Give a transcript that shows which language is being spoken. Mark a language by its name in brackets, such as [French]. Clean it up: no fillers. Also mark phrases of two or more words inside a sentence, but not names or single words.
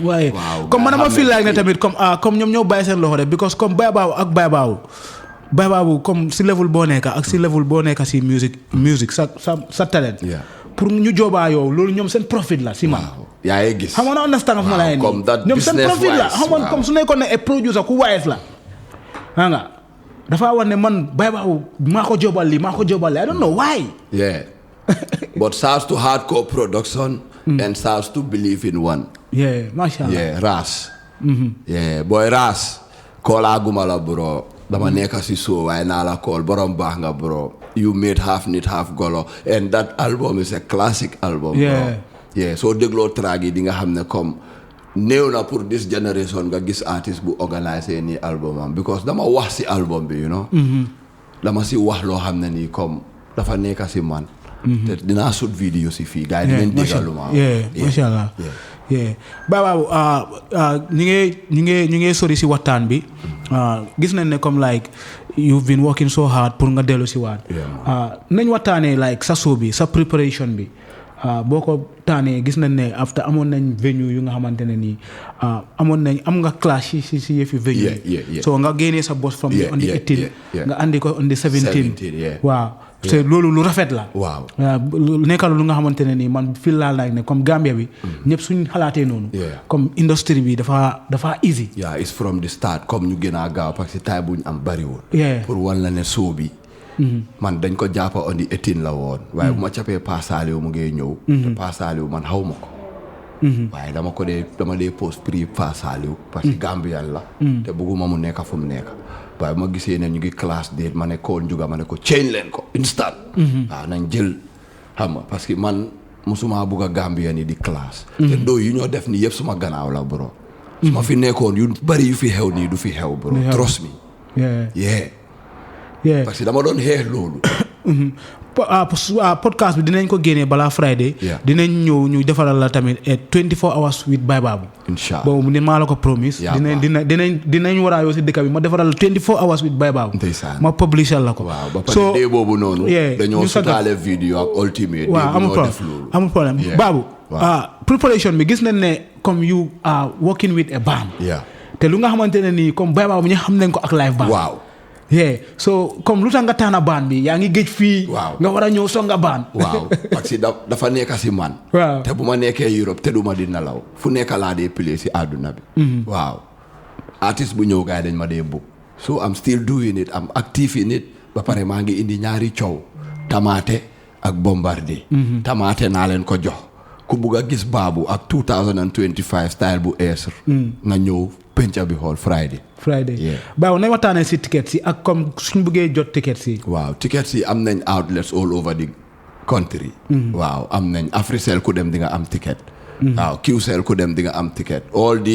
[Wolof] waaye comme man dama [English] feel like [Wolof] ne tamit comme ñoom ñoo bàyyi seen loxo de because comme Baye Babou comme si level boo nekka ak si level boo nekka si music sa talent pour ñu joobaa yow loolu ñoom seen profit la si man yaa ngi gis xam nga understand ma la [English] comme that [Wolof] ñoom seen profit la xam nga wise, comme su nekkoon ne ay producer ku wise la xam nga dafa war ne man Baye Babou maa ko joobal li [English] I don't know why but starts to hardcore production and starts to believe in one [Wolof] mashallah Ras boy Ras koolaa guma la bro dama nekka si so waaye naa la call borom baax nga bro [English] you made half [Wolof] nit half golo [English] and that album is a classic album bro [Wolof] soo dégloo track yi di nga xam ne comme néew na pour [English] this generation [Wolof] nga gis artiste bu organiser nii album am because dama wax si album bi [English] you know [Wolof] dama si wax loo xam ne nii comme dafa nekka si man te dinaa shoot vidéo si fii gars yi dinañ déggalu ma mashallah Baye Babou ñu ngi sori si waxtaan bi gis nañ ne comme [English] like you've been working so hard [Wolof] pour nga dellu si waat nañ waxtaanee like sa show bi sa preparation bi boo ko taanee gis nañ ne after amoon nañ venue yu nga xamante ne nii am nga clash si yëfi venue so nga génnee sa boss [English] from on the 18 [Wolof] nga andi ko [English] on the 17 [Wolof] waaw te loolu lu rafet la nekkal lu nga xamante ne nii man fii laa like ne comme Gambia bi ñëpp suñ xalaatee noonu comme industrie bi dafa easy [English] it's from the start [Wolof] comme ñu gën a gaaw parce que taay buñ am bariwul pour wan la ne show bi man dañ ko jàppa [English] on the 18 [Wolof] la woon waaye bu ma capee Pasaliou mu ngi ñëw te Pasaliou man xaw ma ko waaye dama dee post prix Pasaliou parce que Gambian la te bëgguma mu nekka fu mu nekka waaye ma gisee ne ñu ngi classe date ma ne kool njuga ma ne ko change leen ko instant waaw nañ jël xam nga parce que man musuma bugg a Gambian yi di classe te ndoo yu ñoo def ni yëpp suma gannaaw la bro su ma fi nekkoon yu bari yu fi xew nii du fi xew bro [English] trust me [Wolof] parce que dama doon xeex loolu podcast bi dinañ ko génnee balaa Friday dinañ ñëw ñu defaral la tamit [English] 24 hours with [Wolof] Baye Babou inshallah boobu ni maa la ko promise dinañ war a yoo si dëkk bi ma defaral la [English] 24 hours with [Wolof] Baye Babou ma publishal la ko waaw ba pare dee boobu noonu dañoo sutaale vidéo ak Ultimate amul problème Babou preparation bi gis nañ ne comme [English] you are working with a band [Wolof] te lu nga xamante ne nii comme Baye Babou ñu xam nañ ko ak [English] live band [Wolof] so comme lu tax nga taana baan bi yaa ngi géej fii nga war a ñëw songa baan parce que dafa nekka si man te bu ma nekkee Europe te du ma di nelaw fu nekka laa dee play si àdduna bi artiste bu ñëw gaay dañ ma dee book [English] so I'm still doing it I'm active in it [Wolof] ba pare maa ngi indi ñaari coow Tamaate ak Bombardier Tamaate naa leen ko jox ku bugg a gis Babou ak 2025 style bu ees nga ñëw penca bi xool Friday Babou nañ waxtaanee si tickets yi ak comme suñ buggee jot tickets yi tickets yi am nañ outlets [English] all over the country [Wolof] am nañ Africell ku dem di nga am ticket QCell ku dem di nga am ticket [English] all the